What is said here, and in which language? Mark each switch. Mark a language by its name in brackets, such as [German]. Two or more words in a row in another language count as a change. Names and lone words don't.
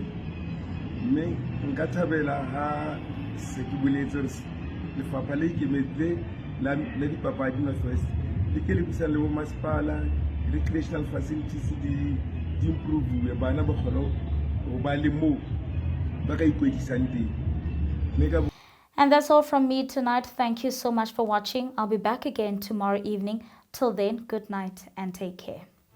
[Southern Sotho] Mme nka thabela ha se ke boletse hore lefapha le ikemetse la dipapadi Northwest le ke le buisane le bommasepala, [English] recreational facilities [Southern Sotho] di improve, bana ba kgona ho ba le moo ba ka ikwetlisang teng. [English] And that's all from me tonight. Thank you so much for watching. I'll be back again tomorrow evening. Till then, good night and take care.